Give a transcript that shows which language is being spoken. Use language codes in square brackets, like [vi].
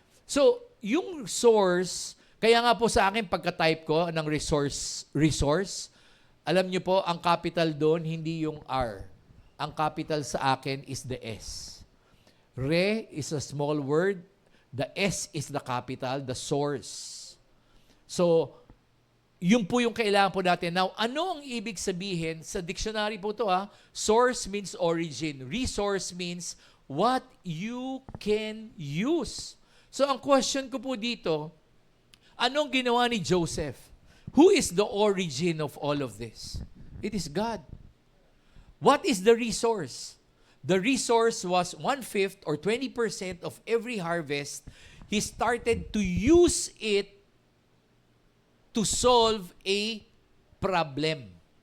[tl] So, yung source, kaya nga po sa akin, pagka-type ko ng resource, alam nyo po, ang capital doon, hindi yung R. [en] Ang capital [tl] sa akin [en] is the S. Re is a small word, the S is the capital, the source. [tl] So, yun po yung kailangan po natin. Now, ano ang ibig sabihin? Sa dictionary po [en] to source means origin. Resource means what you can use. [tl] So, ang question ko po dito, anong ginawa ni Joseph? [en] Who is the origin of all of this? It is God. What is the resource? The resource was 1/5 or 20% of every harvest. He started to use it to solve a problem.